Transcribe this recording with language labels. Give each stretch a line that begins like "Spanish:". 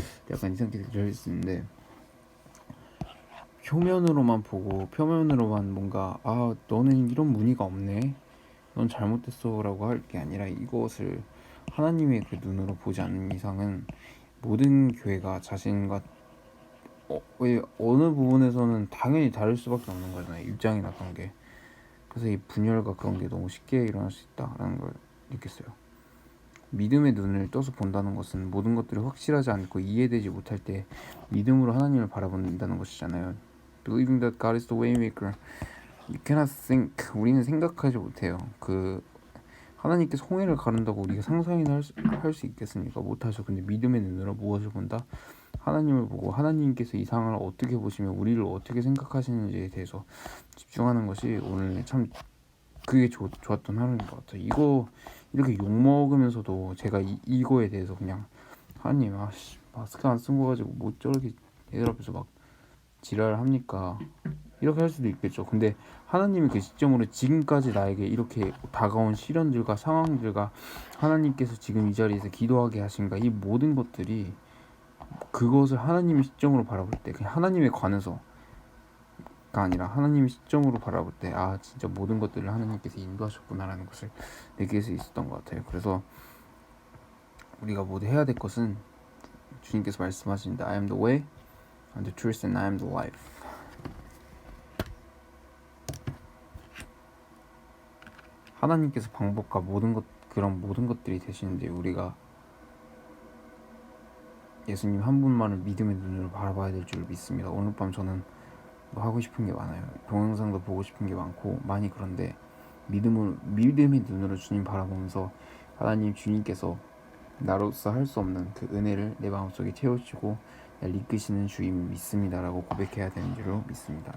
Korean: 약간 이상하게 들릴 수 있는데 표면으로만 보고 표면으로만 뭔가 너는 이런 무늬가 없네 넌 잘못됐어 라고 할 게 아니라 이것을 하나님의 그 눈으로 보지 않는 이상은 모든 교회가 자신과 어느 부분에서는 당연히 다를 수밖에 없는 거잖아요. 입장이나 그런 게. 그래서 이 분열과 그런 게 너무 쉽게 일어날 수 있다라는 걸 느꼈어요. 믿음의 눈을 떠서 본다는 것은 모든 것들이 확실하지 않고 이해되지 못할 때 믿음으로 하나님을 바라본다는 것이잖아요.
English: Believing that God is the waymaker. You cannot think.
Korean: 우리는 생각하지 못해요. 하나님께서 홍해를 가른다고 우리가 상상이나 할 수 있겠습니까? 못하죠. 근데 믿음의 눈으로 무엇을 본다? 하나님을 보고 하나님께서 이 상황을 어떻게 보시며 우리를 어떻게 생각하시는지에 대해서 집중하는 것이 오늘 참 그게 좋았던 하루인 것 같아요. 이거 이렇게 욕먹으면서도 제가 이거에 대해서 그냥 하나님 마스크 안 쓴 거 가지고 뭐 저렇게 애들 앞에서 막 지랄합니까? 이렇게 할 수도 있겠죠. 근데 하나님이 그 시점으로 지금까지 나에게 이렇게 다가온 시련들과 상황들과 하나님께서 지금 이 자리에서 기도하게 하신가, 이 모든 것들이 그것을 하나님의 시점으로 바라볼 때 그냥 하나님에 관해서가 아니라 하나님의 시점으로 바라볼 때 진짜 모든 것들을 하나님께서 인도하셨구나라는 것을 느낄 수 있었던 것 같아요. 그래서 우리가 모두 해야 될 것은 주님께서 말씀하십니다.
English: I am the way and the truth and I am the life.
Korean: 하나님께서 방법과 그런 모든 것들이 되시는데 우리가 예수님 한 분만을 믿음의 눈으로 바라봐야 될 줄 믿습니다. 오늘 밤 저는 뭐 하고 싶은 게 많아요. 동영상도 보고 싶은 게 많고 많이 그런데 믿음의 눈으로 주님 바라보면서 하나님 주님께서 나로서 할 수 없는 그 은혜를 내 마음속에 채워주고 날 이끄시는 주임을 믿습니다라고 고백해야 되는 줄로 믿습니다.